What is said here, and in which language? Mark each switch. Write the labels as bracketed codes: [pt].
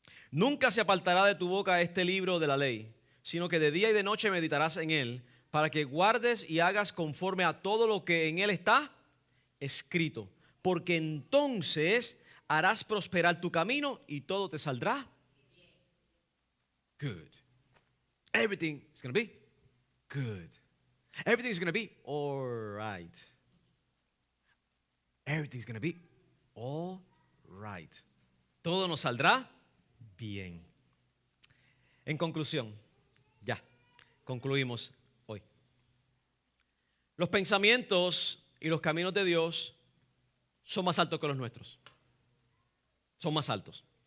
[es] Nunca se apartará de tu boca este libro de la ley, sino que de día y de noche meditarás en él, para que guardes y hagas conforme a todo lo que en él está escrito. Porque entonces harás prosperar tu camino y todo te saldrá good. [en] Everything is going to be good. Everything is going to be all right. Everything is going to be all right. [es] Todo nos saldrá bien. En conclusión, ya concluimos hoy. Los pensamientos y los caminos de Dios son más altos que los nuestros. Son más altos.